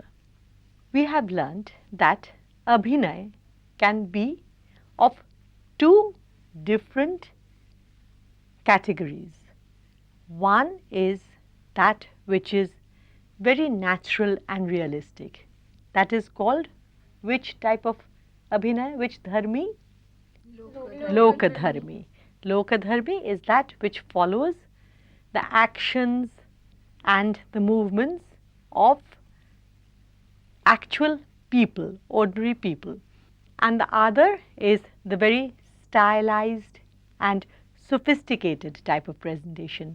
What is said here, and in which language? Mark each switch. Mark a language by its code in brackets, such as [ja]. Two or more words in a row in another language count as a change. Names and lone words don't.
[en] We have learnt that Abhinay can be of 2 different categories. One is that which is very natural and realistic. That is called which type of Abhinay, which Dharmi? Lokadharmi. Lokadharmi is that which follows the actions and the movements of actual people, ordinary people. And the other is the very stylized and sophisticated type of presentation.